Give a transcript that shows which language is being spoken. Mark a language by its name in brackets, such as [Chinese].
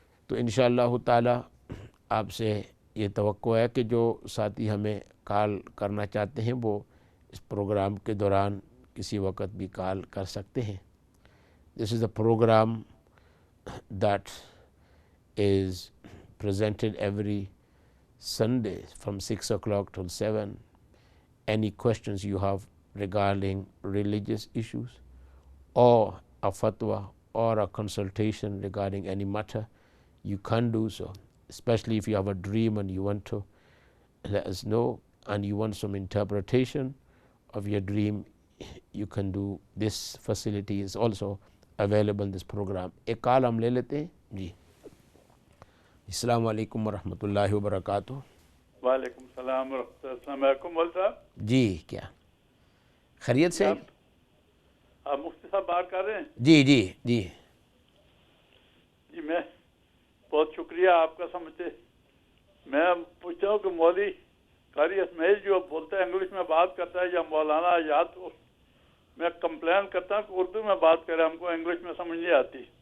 [Hindi] तो इंशाअल्लाह ताला आपसे ये तवक्को है कि जो साथी हमें कॉल करना चाहते हैं वो इस प्रोग्राम के दौरान किसी वक्त भी कॉल कर सकते हैं। [English] This is the programme that is presented every Sunday from 6 o'clock till 7. Any questions you have regarding religious issues or a fatwa or a consultation regarding any matter, you can do so. Especially if you have a dream and you want to let us know and you want some interpretation of your dream, you can do. This facility is also available in this program. [Hindi] एक call हम ले लेते हैं जी। अस्सलाम वालेकुम वरहमतुल्लाहि वबरकातुहू। वालेकुम सलाम वरहमतुल्लाहि मौलवी साहब। जी क्या खैरियत से? आप मुफ्ती साहब बात कर रहे हैं? जी जी जी जी मैं बहुत शुक्रिया आपका समझते। मैं पूछता हूँ कि मौलवी कारी इसमाइल जो बोलता है इंग्लिश में बात करता है या मौलाना आजाद, मैं कंप्लेन करता हूँ कि उर्दू में बात करें, हमको इंग्लिश में समझ नहीं आती।